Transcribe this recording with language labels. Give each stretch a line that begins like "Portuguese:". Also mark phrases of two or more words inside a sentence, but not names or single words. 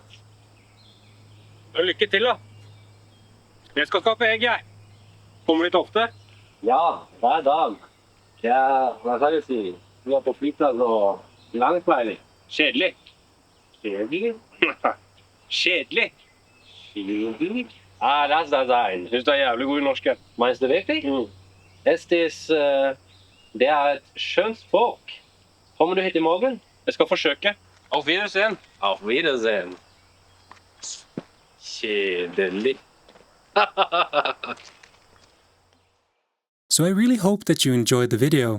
Norwegian: Lykke til, da. Jeg skal skape egg, jeg. Kommer du litt ofte? Ja, hver dag. Ja, hva skal jeg si? Vi er på flyplass og langveilig. Kjedelig. Kjedelig? Kjedelig. Kjedelig?
German: Ah, lass das sein.
Norwegian: Jeg synes du er jævlig god i norsk, jeg.
German: Meinst du wirklich?
Norwegian: Det er et skjønt språk. Kommer du hit i morgen? Jeg skal forsøke.
German: Auf Wiedersehen. Auf Wiedersehen.
Norwegian: Kjedelig.
English: So I really hope that you enjoyed the video.